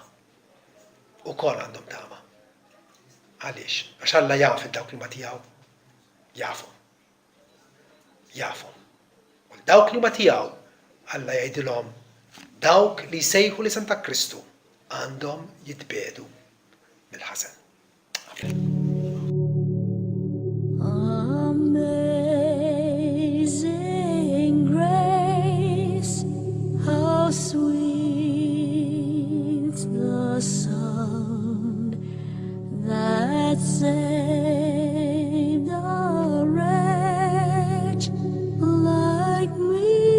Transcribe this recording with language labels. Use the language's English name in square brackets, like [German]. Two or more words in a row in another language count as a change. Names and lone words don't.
[Maltese] Ukoll għandhom tama. Għaliex? Għax Alla jaf dawk li ma tiegħu. Jafu. Jafu. U dawk li ma tiegħu Alla jgħidilhom dawk li jsejħu l-isem ta' Kristu għandhom jitbedu mill-ħażen. [English] Amazing grace, how sweet the sound that saved a wretch like me.